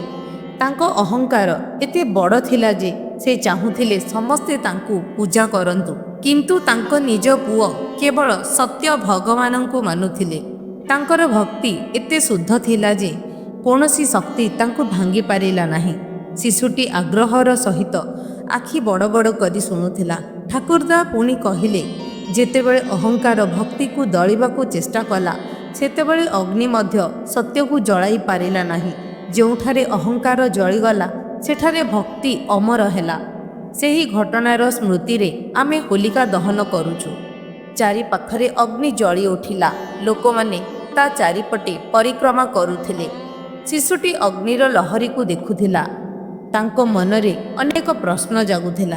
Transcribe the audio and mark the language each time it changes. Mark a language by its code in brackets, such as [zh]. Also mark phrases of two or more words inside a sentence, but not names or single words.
[or] ତାଙ୍କ ଅହଂକାର ଏତେ ବଡ଼ ଥିଲା ଯେ ସେ ଚାହୁଁଥିଲେ ସମସ୍ତେ ତାଙ୍କୁ ପୂଜା କରନ୍ତୁ, କିନ୍ତୁ ତାଙ୍କ ନିଜ ପୁଅ କେବଳ ସତ୍ୟ ଭଗବାନଙ୍କୁ ମାନୁଥିଲେ। ତାଙ୍କର ଭକ୍ତି ଏତେ ଶୁଦ୍ଧ ଥିଲା ଯେ କୌଣସି ଶକ୍ତି ତାଙ୍କୁ ଭାଙ୍ଗି ପାରିଲା ନାହିଁ। ଶିଶୁଟି ଆଗ୍ରହର ସହିତ ଆଖି ବଡ଼ ବଡ଼ କରି ଶୁଣୁଥିଲା। ଠାକୁରଦା ପୁଣି କହିଲେ, ଯେତେବେଳେ ଅହଂକାର ଭକ୍ତିକୁ ଦଳିବାକୁ ଚେଷ୍ଟା କଲା ସେତେବେଳେ ଅଗ୍ନି ମଧ୍ୟ ସତ୍ୟକୁ ଜଳାଇ ପାରିଲା ନାହିଁ। ଯେଉଁଠାରେ ଅହଂକାର ଜଳିଗଲା ସେଠାରେ ଭକ୍ତି ଅମର ହେଲା। ସେହି ଘଟଣାର ସ୍ମୃତିରେ ଆମେ ହୋଲିକା ଦହନ କରୁଛୁ। ଚାରି ପାଖରେ ଅଗ୍ନି ଜଳି ଉଠିଲା। ଲୋକମାନେ ତା ଚାରିପଟେ ପରିକ୍ରମା କରୁଥିଲେ। ଶିଶୁଟି ଅଗ୍ନିର ଲହରୀକୁ ଦେଖୁଥିଲା। ତାଙ୍କ ମନରେ ଅନେକ ପ୍ରଶ୍ନ ଜାଗୁଥିଲା।